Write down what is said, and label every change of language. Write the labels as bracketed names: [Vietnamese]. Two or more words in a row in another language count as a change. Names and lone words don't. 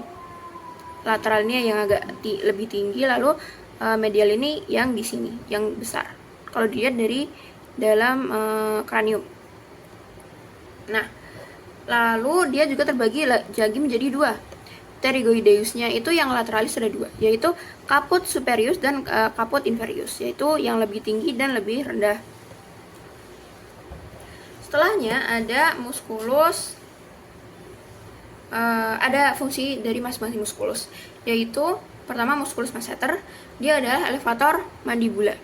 [Indonesian] Lateral ini yang agak lebih tinggi, lalu medial ini yang di sini, yang besar. Kalau dilihat dari dalam kranium. Nah, lalu dia juga terbagi lagi menjadi dua. Pterygoideusnya itu yang lateralis ada dua, yaitu [Latin] caput superius [Indonesian] dan [Latin] caput inferius, [Indonesian] yaitu yang lebih tinggi dan lebih rendah. Setelahnya ada musculus, ada fungsi dari masing-masing musculus, yaitu pertama [Latin] musculus masseter, [Indonesian] dia adalah [Latin] elevator mandibula.